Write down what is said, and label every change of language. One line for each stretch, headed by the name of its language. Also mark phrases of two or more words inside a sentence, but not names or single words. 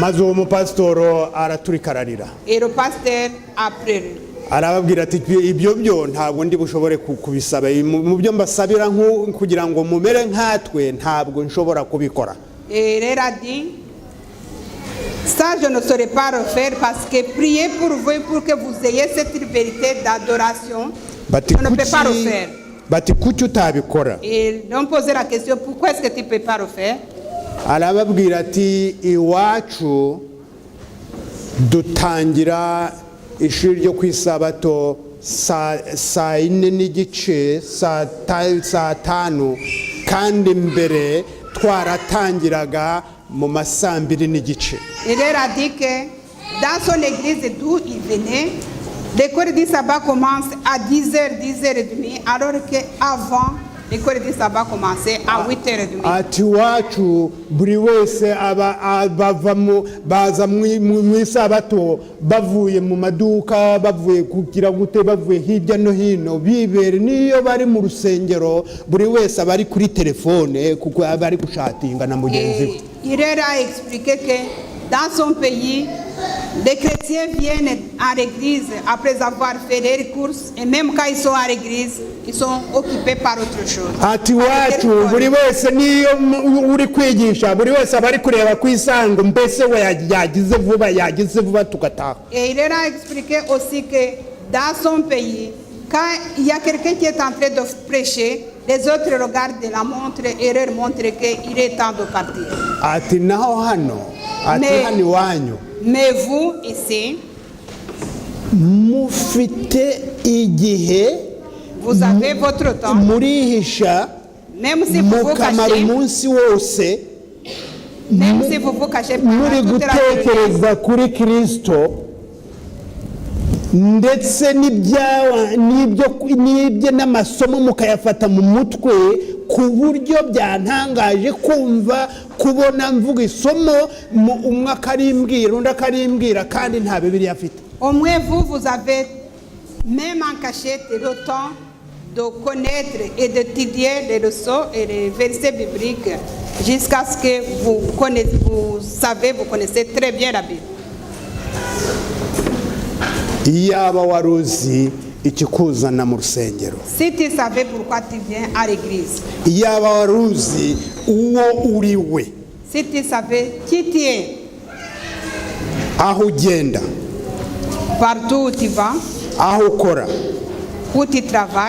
Kinyarwanda: Maze uwo mupasitoro araturikararira.
French: Et le pasteur a pleuré.
Kinyarwanda: Arababwira ati ibyo byo ntabwo ndi bushobore kubisaba mu byo mbasabira kugira ngo mumere nkatwe ntabwo nshobora kubikora.
French: Et il a dit ça je ne saurais pas refaire parce que prier pour vous pour que vous ayez cette liberté d'adoration je ne peux pas refaire.
Kinyarwanda: Bati kuki utabikora.
French: Et ils ont posé la question pourquoi est-ce que tu ne peux pas refaire.
Kinyarwanda: Arababwira ati iwacu dutangira ishuri ryo kwisabato saa 4 n'igice saa 5 kandi mbere twaratangiraga mu masaa 2 n'igice.
French: Il leur a dit que dans son église d'où il venait, l'école du sabbat commence à 10h, 10h30, alors qu'avant, l'école du sabbat commençait à 8h30.
Kinyarwanda: ati iwacu buri wese baza mu isabato bavuye mu maduka bavuye kugira gute bavuye hirya no hino bibere niyo bari mu rusengero buri wese aba ari kuri telefone kuko aba ari gushatinga na mugenzi we.
French: Il leur a expliqué que dans son pays, les chrétiens viennent à l'église après avoir fait leurs courses et même quand ils sont à l'église, ils sont occupés par autre chose.
Kinyarwanda: ati iwacu buri wese niyo uri kwigisha buri wese aba ari kureba ku isango mbese we yagize vuba tugataha.
French: Et il leur a expliqué aussi que dans son pays, quand il y a quelqu'un qui est en train de prêcher, les autres regardent la montre et leur montrent qu'il est temps de partir.
Kinyarwanda: ati naho hano ati hano iwanyu
French: Mais vous, ici,
Kinyarwanda: mufite igihe
French: vous avez votre temps,
Kinyarwanda: murihisha
French: même si vous vous
Kinyarwanda: mukamara
French: cachez,
Kinyarwanda: umunsi wose
French: même si vous vous cachez
Kinyarwanda: muri
French: pendant toute la journée.
Kinyarwanda: gutekereza kuri Kristo ndetse n'ibyo n'amasomo mukayafata mu mutwe ku buryo byantangaje kumva kubona mvuga isomo umwe akarimbwira undi akarimbwira kandi nta Bibiliya afite.
French: Au moins vous avez même en cachette le temps de connaître et d'étudier les leçons et les versets bibliques jusqu'à ce que vous connaissez très bien la Bible.
Kinyarwanda: iyaba wari uzi ikikuzana mu rusengero,
French: Si tu savais pourquoi tu viens à l'église,
Kinyarwanda: iyaba wari uzi uwo uri we,
French: si tu savais qui tu es,
Kinyarwanda: aho ugenda,
French: partout où tu vas,
Kinyarwanda: aho ukora,
French: où tu travailles,